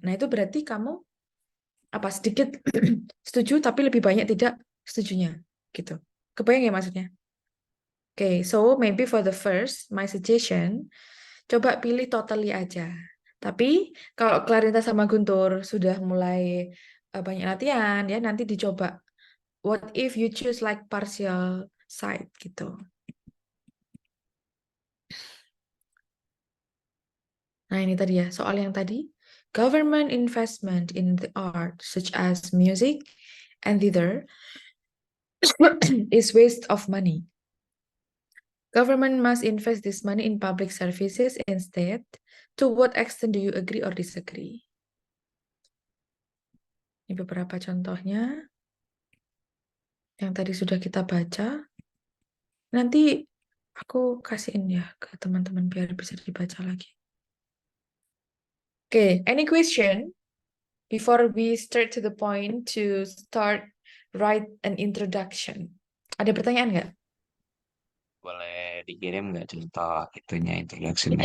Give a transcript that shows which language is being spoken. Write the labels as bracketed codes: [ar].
[id] Nah itu berarti kamu apa sedikit setuju tapi lebih banyak tidak setujunya gitu. Kebayang ya maksudnya? [en] Okay, so maybe for the first, my suggestion, [id] coba pilih totally aja. Tapi kalau Clarinta sama Guntur sudah mulai banyak latihan ya, nanti dicoba. [en] What if you choose like partial side gitu. [id] Nah ini tadi ya, soal yang tadi. [en] Government investment in the art such as music and theater is waste of money. Government must invest this money in public services instead. To what extent do you agree or disagree? [id] Ini beberapa contohnya yang tadi sudah kita baca. Nanti aku kasihin ya ke teman-teman biar bisa dibaca lagi. [en] Okay, any question before we start to the point to start write an introduction? [id] Ada pertanyaan nggak? Boleh dikirim nggak contoh itunya introduction-nya?